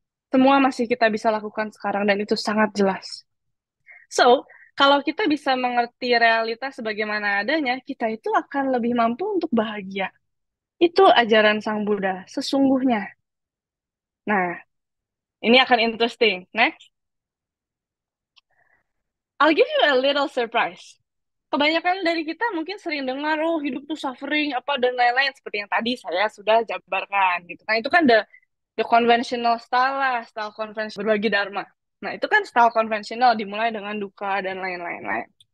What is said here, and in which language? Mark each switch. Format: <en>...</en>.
<id>Semua masih kita bisa lakukan sekarang, dan itu sangat jelas. So, kalau kita bisa mengerti realitas sebagaimana adanya, kita itu akan lebih mampu untuk bahagia. Itu ajaran Sang Buddha, sesungguhnya. Nah, ini akan interesting.</id> <en>Next. I'll give you a little surprise.</en> <id>Kebanyakan dari kita mungkin sering dengar, oh hidup tuh suffering, apa dan lain-lain. Seperti yang tadi saya sudah jabarkan gitu. Nah itu kan</id> <en>the conventional style</en> <id>lah, style konvensional berbagi dharma. Nah itu kan style konvensional dimulai dengan duka dan lain-lain.</id>